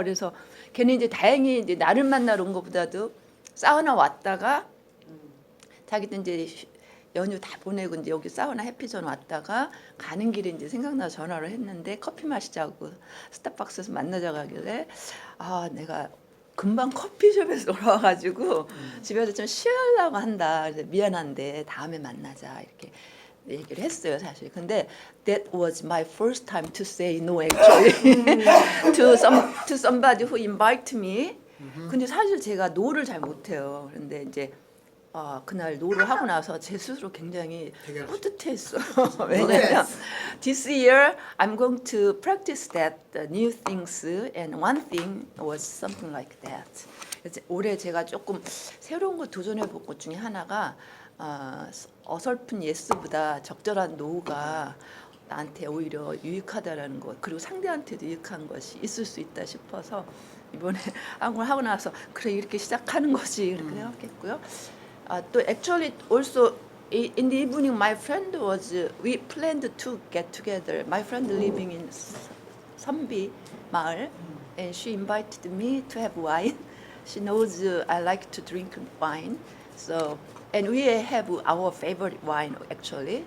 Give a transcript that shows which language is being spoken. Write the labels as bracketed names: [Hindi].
[Korean] 그래서 걔는 이제 다행히 이제 나를 만나러 온 것보다도 사우나 왔다가 자기도 이제 연휴 다 보내고 이제 여기 사우나 해피존 왔다가 가는 길에 이제 생각나서 전화를 했는데 커피 마시자고 스타벅스에서 만나자고 하길래 내가 금방 커피숍에서 돌아와가지고 집에서 좀 쉬려고 한다. 그래서 미안한데 다음에 만나자 이렇게 얘기를 했어요 사실. [English] 근데 that was my first time to say no actually to somebody who invited me. [Korean] 근데 사실 제가 노를 잘 못해요. 그런데 이제 그날 노를 하고 나서 제 스스로 굉장히 뿌듯했어요. [English] 왜냐면 this year I'm going to practice that new things and one thing was something like that. [Korean] 그래서 올해 제가 조금 새로운 거 도전해 볼 것 중에 하나가 어설픈 예스보다 적절한 노가 나한테 오히려 유익하다라는 것 그리고 상대한테도 유익한 것이 있을 수 있다 싶어서 이번에 한국을 하고 나서 그래 이렇게 시작하는 거지 이렇게 생각했고요. [English] 또 actually also in the evening my friend was we planned to get together. My friend living in 선비 마을 and she invited me to have wine. She knows I like to drink wine. So and we have our favorite wine actually.